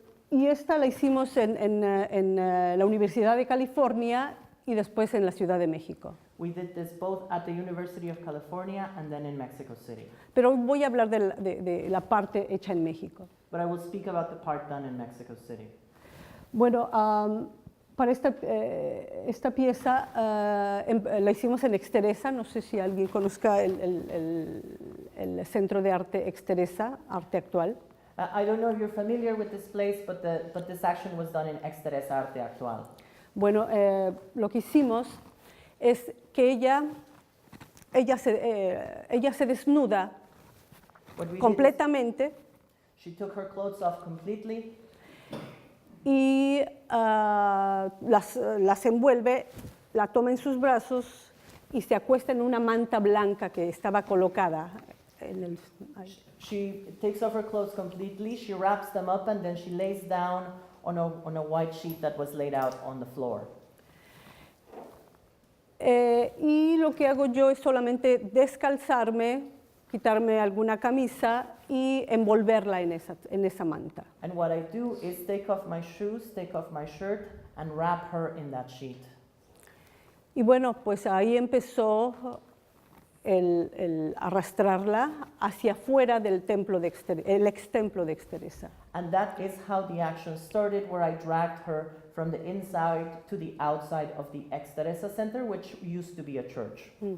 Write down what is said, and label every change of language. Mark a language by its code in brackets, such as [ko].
[es] Y esta la hicimos en la Universidad de California y después en la Ciudad de México. [en] We did this both at the University of California and then in Mexico City. [es] Pero voy a hablar de la parte hecha en México. [en] But I will speak about the part done in Mexico City. [es] Bueno, para esta pieza la hicimos en Exteresa. No sé si alguien conozca el Centro de Arte Exteresa, Arte Actual. [en] I don't know if you're familiar with this place, but this action was done in Exteresa Arte Actual. [es] Bueno, lo que hicimos es que ella se desnuda completamente. [en] She took her clothes off completely [es] y las envuelve, la toma en sus brazos y se acuesta en una manta blanca que estaba colocada en el... ahí. [en] She takes off her clothes completely, she wraps them up, and then she lays down on a white sheet that was laid out on the floor. [es] Y lo que hago yo es solamente descalzarme, quitarme alguna camisa y envolverla en esa manta. [en] And what I do is take off my shoes, take off my shirt, and wrap her in that sheet. [es] Y bueno, pues ahí empezó el arrastrarla hacia afuera del templo el ex templo de Exteresa. [en] And that is how the action started, where I dragged her from the inside to the outside of the Ex Teresa Center, which used to be a church.